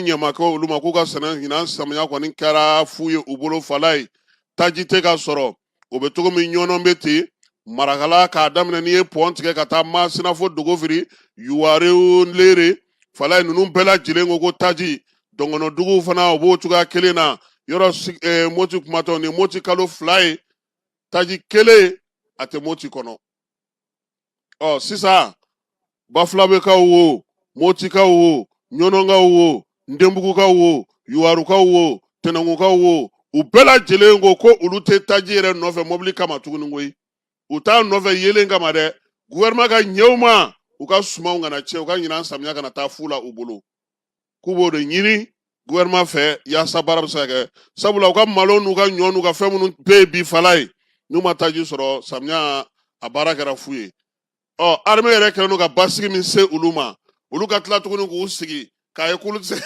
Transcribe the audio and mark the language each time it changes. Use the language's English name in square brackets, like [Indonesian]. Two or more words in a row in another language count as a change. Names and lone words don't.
[Bambara] ɲɛmakɛ olu ma k'u ka sɛnɛ ɲinan samiya kɔni kɛra fu ye u bolo fala ye taji tɛ ka sɔrɔ o bɛ cogo min ɲɔnɔn bɛ ten marakala k'a daminɛ n'i ye pɔn tigɛ ka taa Masina fo Dogofiri Yuwarew Lere fala ye ninnu bɛɛ lajɛlen ko ko taji Dɔngɔnɔdugu fana o b'o cogoya kelen na yɔrɔ Moti kumatɔ ni Moti kalo 2 ye taji kelen a tɛ Moti kɔnɔ sisan Bafulabekaw wo Motikaw wo Ɲɔnɔnkaw wo Ndenbugukaw wo Yuwarukaw wo Tɛnɛngukaw wo u bɛɛ lajɛlen ko ko olu tɛ taji yɛrɛ nɔfɛ mobili kama tuguni koyi u t'a nɔfɛ yelen kama dɛ gouvernement ka ɲɛw ma u ka sumanw kana tiɲɛ u ka ɲinan samiya kana taa fu la u bolo k'u b'o de ɲini gouvernement fɛ yaasa baara bɛ se ka kɛ sabula u ka malo n'u ka ɲɔ n'u ka fɛn minnu bɛɛ ye bi fala ye n'u ma taji sɔrɔ samiya a baara kɛra fu ye armée yɛrɛ kɛlen don ka basigi min se olu ma olu ka tila tuguni k'u sigi k'a ye k'olu